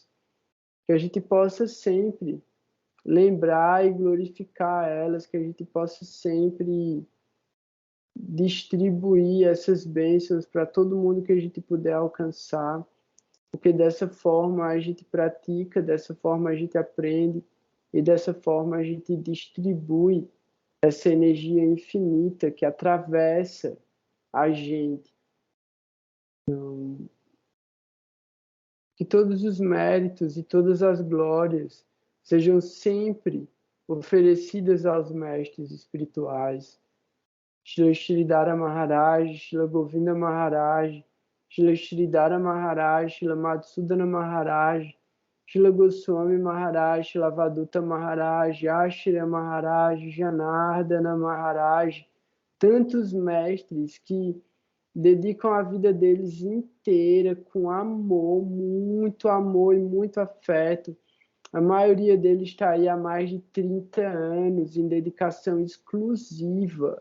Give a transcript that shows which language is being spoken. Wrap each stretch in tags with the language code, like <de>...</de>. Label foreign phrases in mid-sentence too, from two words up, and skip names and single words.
<pt>Que a gente possa sempre lembrar e glorificar elas, que a gente possa sempre distribuir essas bênçãos para todo mundo que a gente puder alcançar, porque dessa forma a gente pratica, dessa forma a gente aprende e dessa forma a gente distribui essa energia infinita que atravessa a gente. Então, que todos os méritos e todas as glórias sejam sempre oferecidas aos mestres espirituais. Shri Sridhara Maharaj, Shri Govinda Maharaj, Shri Sridhara Maharaj, Shri Madhusudana Maharaj, Shri Goswami Maharaj, Shri Vaduta Maharaj, Ashira Maharaj, Janardana Maharaj, tantos mestres que dedicam a vida deles inteira com amor e muito afeto. A maioria deles está aí há mais de 30 anos em dedicação exclusiva.</pt>